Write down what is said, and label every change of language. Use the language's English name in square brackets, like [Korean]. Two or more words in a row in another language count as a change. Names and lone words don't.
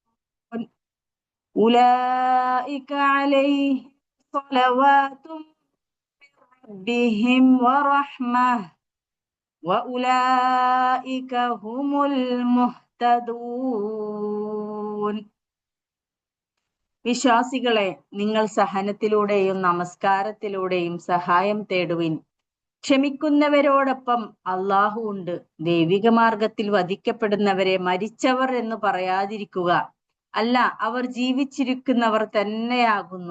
[Arabic] أولئك عليهم صلوات من ربهم ورحمة وأولئك هم المهتدون. [Malayalam] വിശ്വാസികളെ, നിങ്ങൾ സഹനത്തിലൂടെയും നമസ്കാരത്തിലൂടെയും സഹായം തേടുവിൻ. ക്ഷമിക്കുന്നവരോടൊപ്പം അള്ളാഹു ഉണ്ട്. ദൈവിക മാർഗത്തിൽ വധിക്കപ്പെടുന്നവരെ മരിച്ചവർ എന്ന് പറയാതിരിക്കുക. അല്ല, അവർ ജീവിച്ചിരിക്കുന്നവർ തന്നെയാകുന്നു.